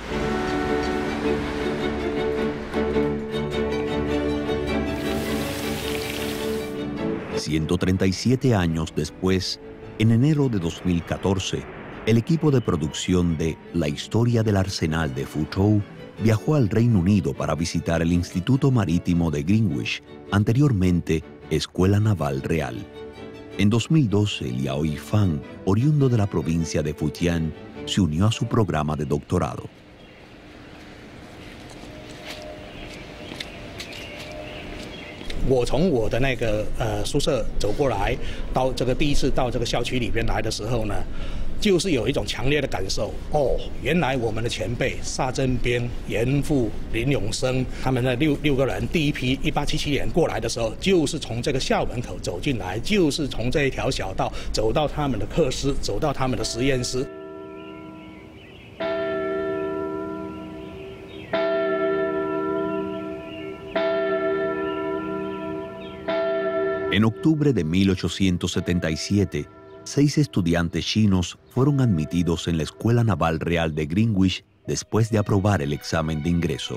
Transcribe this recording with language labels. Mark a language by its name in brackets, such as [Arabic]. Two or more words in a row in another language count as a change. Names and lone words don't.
[Spanish] 137 años después, en enero de 2014, el equipo de producción de La historia del arsenal de Fuzhou viajó al Reino Unido para visitar el Instituto Marítimo de Greenwich, anteriormente Escuela Naval Real. En 2012, Liao Yifan, oriundo de la provincia de Fujian, se unió a su programa de doctorado. [Chinese] Yo 从我的那个宿舍走过来，到这个第一次到这个校区里边来的时候呢，就是有一种强烈的感受。哦，原来我们的前辈沙珍边、严复、林永生他们那六个人，第一批1877年过来的时候，就是从这个校门口走进来，就是从这一条小道走到他们的课室，走到他们的实验室。 [Spanish] En octubre de 1877, 6 estudiantes chinos fueron admitidos en la Escuela Naval Real de Greenwich después de aprobar el examen de ingreso.